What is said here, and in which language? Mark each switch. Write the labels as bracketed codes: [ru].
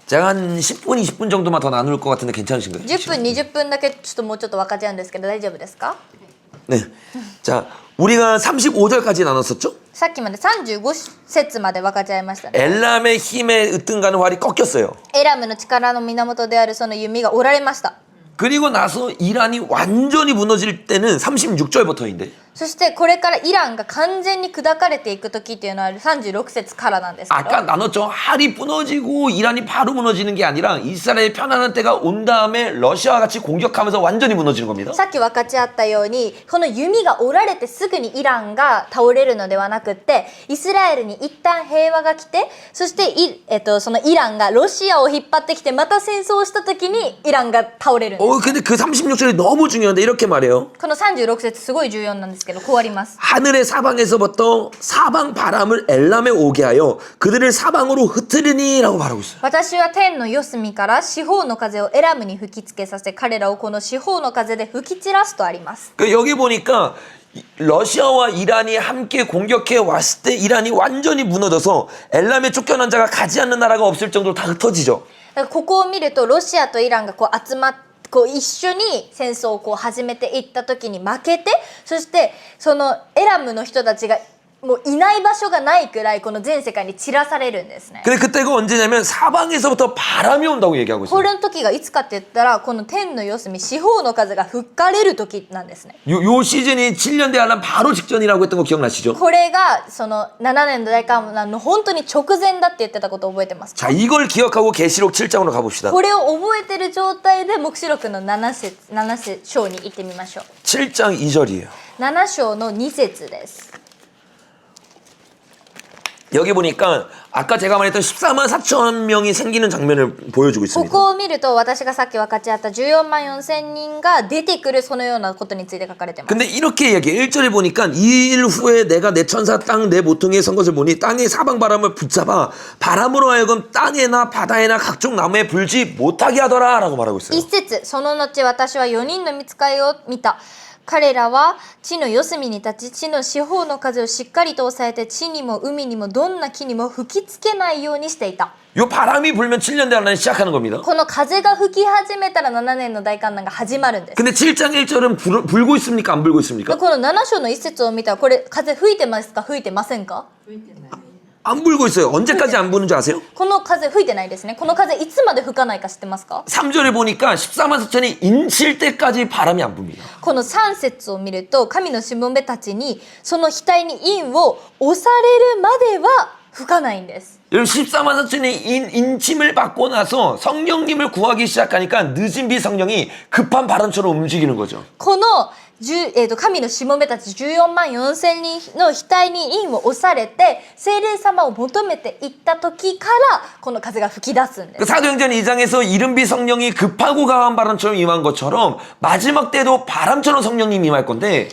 [ko] 제가 한 10분, 20분 정도만 더 나눌 것 같은데 괜찮으신가요? [ja] 10分20分だけもうちょっと分かち合うんですけど大丈夫ですか？ [ko] 네. 자, 우리가 35절까지 나눴었죠? [ja] さっきまで35節まで分かち合いましたね。 [ko] 엘람의 힘에 으뜸가는 활이 꺾였어요. [ja] エラムの力の源であるその弓が折られました。 [ko] 그리고 나서 이란이 완전히 무너질 때는 36절부터인데 [ja] そしてこれからイランが完全に砕かれていく時っていうのは36節からなんですけど [ko] 아까 나눴죠. 할이 무너지고 이란이 바로 무너지는 게 아니라 이스라엘의 편안한 때가 온 다음에 러시아와 같이 공격하면서 완전히 무너지는 겁니다. [ja] さっき分かち合ったようにこの弓が折られてすぐにイランが倒れるのではなくってイスラエルに一旦平和が来てそしてそのイランがロシアを引っ張ってきてまた戦争をした時にイランが倒れるんです [ko] 근데 그 36절이 너무 중요한데 이렇게 말해요. [ja] この36節すごい重要なんですけどこうあります [ko] 하늘의 사방에서부터 사방 바람을 엘람에 오게 하여 그들을 사방으로 흩으리니라고 말하고 있어요. [ja] 私は天の四隅から四方の風をエラムに吹きつけさせ彼らをこの四方の風で吹き散らすとあります [ko] 여기 보니까 러시아와 이란이 함께 공격해 왔을 때 이란이 완전히 무너져서 엘람에 쫓겨난 자가 가지 않는 나라가 없을 정도로 다 흩어지죠. [ja] だからここを見るとロシアとイランがこう集まってこう一緒に戦争をこう始めていった時に負けてそしてそのエラムの人たちがもういない場所がないくらいこの全世界に散らされるんですね [ko] 근데 그때가 언제냐면 사방에서부터 바람이 온다고 얘기하고 [ja] こ [ko] 있어요. [ja] れの時がいつかって言ったらこの天の四隅四方の風が吹かれる時なんですね [ko] 요 시즌이 7년 대환란 바로 직전이라고 했던 거 기억나시죠? [ja] これがその7年の大観覧の本当に直前だって言ってたことを覚えてますか [ko] 자, 이걸 기억하고 계시록 7장으로 가봅시다. [ja] これを覚えてる状態で黙示録の7章に行ってみましょう [ko] 7장 2절이에요. [ja] 7章の2節です [ko] 여기 보니까 아까 제가 말했던 14만 4천 명이 생기는 장면을 보여주고 [ja] こ [ko] 있습니다. [ja] こを見ると私がさっき分かち合った14万4千人が出てくるそのようなことについて書かれてます [ko] 근데 이렇게 얘기해. 1절에 보니까 이 일 후에 내가 내 천사 땅 내 모퉁이에 선 것을 보니 땅의 사방 바람을 붙잡아 바람으로 하여금 땅에나 바다에나 각종 나무에 불지 못하게 하더라 라고 말하고 있어요. [ja] 一節その後私は4人の御使いを見た彼らは地の四隅に立ち地の四方の風をしっかりと抑えて地にも海にもどんな木にも吹きつけないようにしていた [ko] 요 바람이 불면 7년 대환란이 시작하는 겁니다. [ja] この風が吹き始めたら7年の大観覧が始まるんです [ko] 근데 7장 1절은 불고 있습니까? 안 불고 있습니까? [ja] この7章の一節を見たらこれ風吹いてますか吹いてませんか [ko] 안 불고 있어요. 언제까지 안 부는 줄 아세요? [ja] この風吹いてないですねこの風いつまで吹かないか知ってますか [ko] 3절에 보니까 14만 4천이 인칠 때까지 바람이 안 붑니다. [ja] この3節を見ると神のしもべたちにその額に印を押されるまでは吹かないんです [ko] 여러분 14만 4천이 인침을 받고 나서 성령님을 구하기 시작하니까 늦은 비 성령이 급한 바람처럼 움직이는 거죠. [ja] この神のしもべたち14万4千人の額に印を押されて聖霊様を求めていった時からこの風が吹き出すんです [ko] 사도행전 2장에서 이른비 성령이 급하고 강한 바람처럼 임한 것처럼 마지막 때도 바람처럼 성령님이 임할 건데